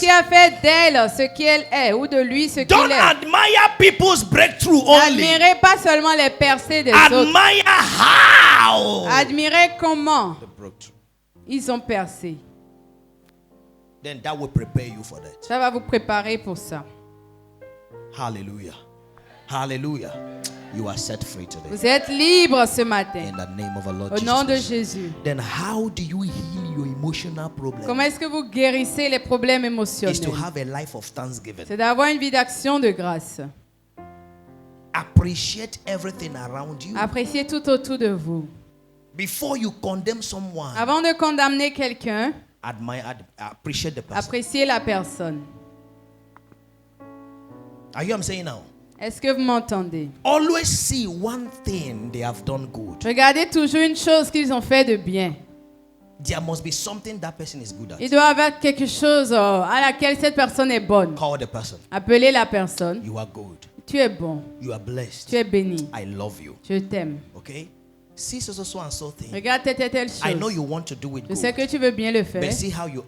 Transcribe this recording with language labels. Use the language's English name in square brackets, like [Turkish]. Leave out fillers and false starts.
[French] qui a fait d'elle ce qu'elle est ou de lui ce [English] Don't [French] qu'il est. [English] admire people's breakthrough only. [French] N'admirez pas seulement les percées des autres. [English] Admire how [French] Admirez comment [English] the breakthrough. [French] ils ont percé. [English] Then that will prepare you for that. [French] Ça va vous préparer pour ça. [English] Hallelujah. Hallelujah. You are set free today. [French] Vous êtes libre ce matin. [English] In the name of our Lord [French] Au [English] Jesus [French] nom de [English] Christ. [French] Jésus. [English] Then how do you heal your emotional problem? [French] Comment est-ce que vous guérissez les problèmes [English] Is to [French] émotionnels? [English] have a life of thanksgiving. [French] C'est d'avoir une vie d'action de grâce. [English] Appreciate everything around you. [French] Appréciez tout autour de vous. [English] Before you condemn someone, [French] Avant de condamner quelqu'un, [English] appreciate the person. [French] appréciez la personne. [English] Are you what I'm saying now? [French] Est-ce que vous m'entendez? [English] Always see one thing they have done good. [French] Regardez toujours une chose qu'ils ont fait de bien. [English] There must be something that person is good [French] Il [English] at. [French] doit y avoir quelque chose à laquelle cette personne est bonne. [English] Call the person. [French] Appelez la personne. [English] You are good. [French] Tu es bon. [English] You are blessed. [French] Tu es béni. [English] I love you. [French] Je t'aime. [English] Okay? See so and so thing. [French] Regarde telle [English] I know [French] chose. [English] you want to do it [French] Je sais [English] good. [French] que tu veux bien le faire. [English] But see how you